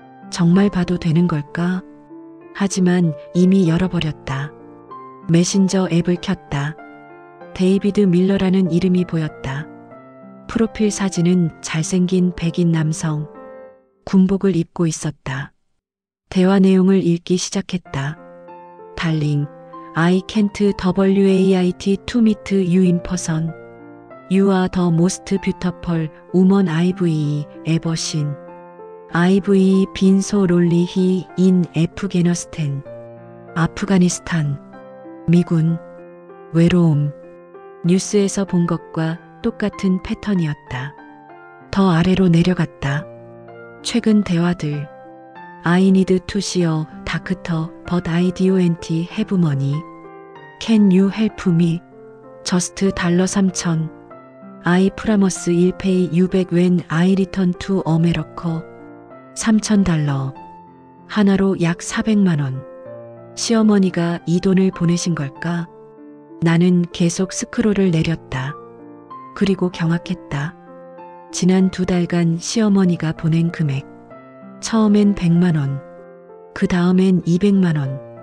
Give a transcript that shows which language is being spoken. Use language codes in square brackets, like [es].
[ko] 정말 봐도 되는 걸까? 하지만 이미 열어버렸다. 메신저 앱을 켰다. 데이비드 밀러라는 이름이 보였다. 프로필 사진은 잘생긴 백인 남성. 군복을 입고 있었다. 대화 내용을 읽기 시작했다. [en] Darling, I can't wait to meet you in person. You are the most beautiful woman I've ever seen. I've been so lonely in Afghanistan. [ko] 아프가니스탄, 미군, 외로움. 뉴스에서 본 것과 똑같은 패턴이었다. 더 아래로 내려갔다. 최근 대화들. [en] I need to see a doctor, but I don't have money. Can you help me? Just $3,000. I promise I'll pay you back when I return to America. [ko] $3,000. 하나로 약 400만 원. 시어머니가 이 돈을 보내신 걸까? 나는 계속 스크롤을 내렸다. 그리고 경악했다. 지난 2달간 시어머니가 보낸 금액. 처음엔 100만 원. 그 다음엔 200만 원.